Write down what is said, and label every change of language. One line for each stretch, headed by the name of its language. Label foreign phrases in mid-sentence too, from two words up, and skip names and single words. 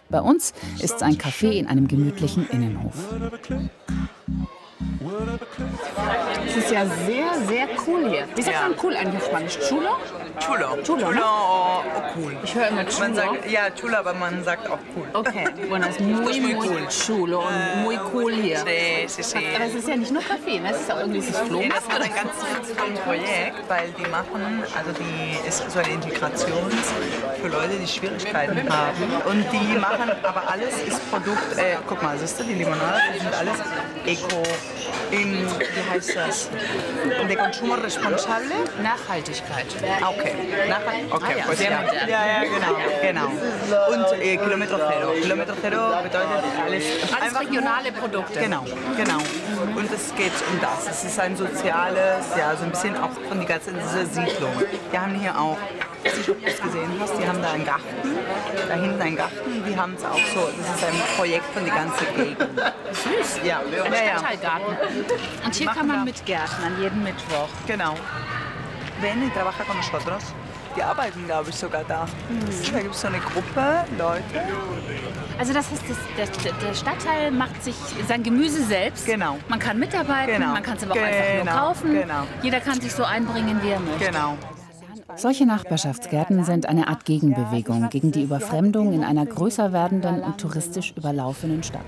German: Bei uns ist es ein Café in einem gemütlichen Innenhof. Es ist ja sehr, sehr cool hier. Wie sagt man cool eigentlich auf Spanisch? Chulo? Chulo. Chulo, ne? Cool. Ich höre immer chulo. Man sagt, ja, chulo, aber man sagt auch cool.
Spanish: Okay, bueno, es muy chulo und muy cool hier. Sí.
German: Aber es ist ja nicht nur Kaffee, ne? Es ist auch irgendwie dieses Flohmarkt. Das ist ein ganz tolles Projekt, weil die machen, also die ist so eine Integration für Leute, die Schwierigkeiten haben. Und die machen, aber alles ist Produkt, guck mal, siehst du, die Limonade, die sind alles Eco, wie heißt das?
Spanish: De consumo responsable?
German: Nachhaltigkeit. Okay. Okay, ja, pues sehr ja. modern. Ja, genau. Und
Spanish: Kilometro Zero. Kilometro Zero
German: bedeutet alles regionale Produkte. Genau. Und es geht um das. Es ist ein soziales, ja, so ein bisschen auch von dieser Siedlung. Wir haben hier auch, ich weiß nicht, ob du es gesehen hast, die haben da einen Garten, da hinten einen Garten, die haben es auch so, das ist ein Projekt von der ganzen Gegend. Süß. Ja. Ein Stadtteilgarten. Und hier kann man mitgärten an jedem Mittwoch. Genau.
Spanish: Ven y trabaja con nosotros.
German: Die arbeiten, glaube ich, sogar da. Da gibt es so eine Gruppe Leute. Also das heißt, der Stadtteil macht sich sein Gemüse selbst. Genau. Man kann mitarbeiten, Genau. man kann es aber auch einfach nur kaufen. Genau. Jeder kann sich so einbringen, wie er möchte. Genau. Solche Nachbarschaftsgärten sind eine Art Gegenbewegung gegen die Überfremdung in einer größer werdenden und touristisch überlaufenen Stadt.